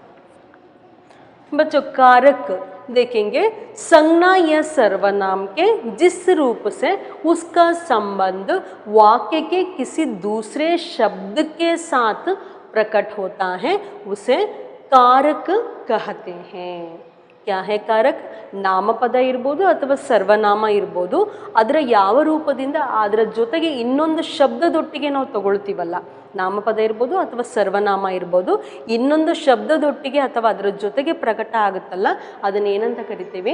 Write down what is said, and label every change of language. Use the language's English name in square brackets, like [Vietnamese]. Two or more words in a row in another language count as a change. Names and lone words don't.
[Hindi] बच्चों, कारक देखेंगे संज्ञा या सर्वनाम के जिस रूप से उसका संबंध वाक्य के किसी दूसरे शब्द के साथ प्रकट होता है, उसे कारक कहते हैं. क्या है कारक? [Kannada] ನಾಮಪದ ಇರ್ಬೋದು ಅಥವಾ ಸರ್ವನಾಮ ಇರ್ಬೋದು. ಅದರ ಯಾವ ರೂಪದಿಂದ ಅದರ ಜೊತೆಗೆ ಇನ್ನೊಂದು ಶಬ್ದದೊಟ್ಟಿಗೆ ನಾವು ತಗೊಳ್ತೀವಲ್ಲ, ನಾಮಪದ ಇರ್ಬೋದು ಅಥವಾ ಸರ್ವನಾಮ ಇರ್ಬೋದು, ಇನ್ನೊಂದು ಶಬ್ದದೊಟ್ಟಿಗೆ ಅಥವಾ ಅದರ ಜೊತೆಗೆ ಪ್ರಕಟ ಆಗುತ್ತಲ್ಲ, ಅದನ್ನ ಏನಂತ ಕರಿತೀವಿ?